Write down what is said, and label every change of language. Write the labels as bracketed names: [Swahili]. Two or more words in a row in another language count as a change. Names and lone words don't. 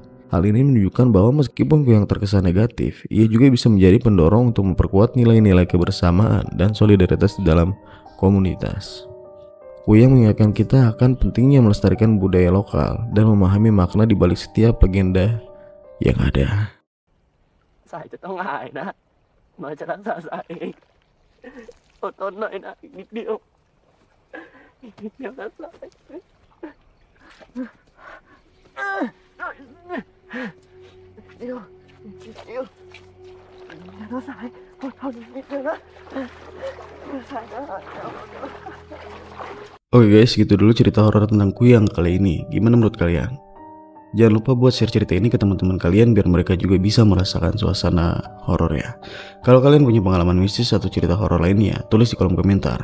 [Indonesian] Hal ini menunjukkan bahwa meskipun kuyang terkesan negatif, ia juga bisa menjadi pendorong untuk memperkuat nilai-nilai kebersamaan dan solidaritas di dalam komunitas. Kuyang mengingatkan kita akan pentingnya melestarikan budaya lokal dan memahami makna di balik setiap legenda yang ada. [Thai] Saya จะต้องหายนะหมอจะรักษาสายเองอดทนหน่อยนะอีกนิดเดียวอีกนิดเดียวนะสายเดียวนิดเดียวนะสายอดทนนิดเดียวนะสายนะ [Indonesian] Oke guys, gitu dulu cerita horor tentang kuyang kali ini. Gimana menurut kalian? Jangan lupa buat share cerita ini ke teman-teman kalian biar mereka juga bisa merasakan suasana horor ya. Kalau kalian punya pengalaman mistis atau cerita horor lainnya, tulis di kolom komentar.